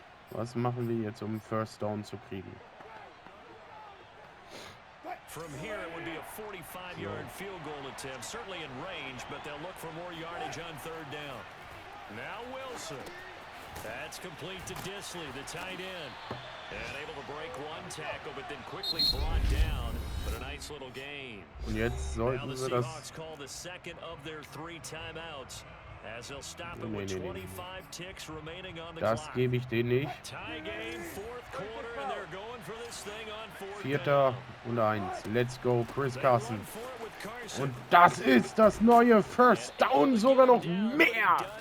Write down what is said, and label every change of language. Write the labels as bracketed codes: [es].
[de] Was machen wir jetzt, um First Down zu kriegen? [en] From here, it would be a 45-yard field goal attempt, certainly in range, but they'll look for more yardage on third down. Now Wilson. That's complete to Disley, the tight end. And able to break one tackle, but then quickly brought down. But a nice little game. [de] Und jetzt sollten wir das... [en] Call the second of their 3 timeouts. As they'll stop it with 25 ticks remaining on the clock. [de] Das gebe ich denen nicht. [en] Tie game, 4th quarter, and they're going for this thing on [de] 4. und 1. [en] Let's go, Chris Carson. [de] Und das ist das neue First Down, sogar noch mehr.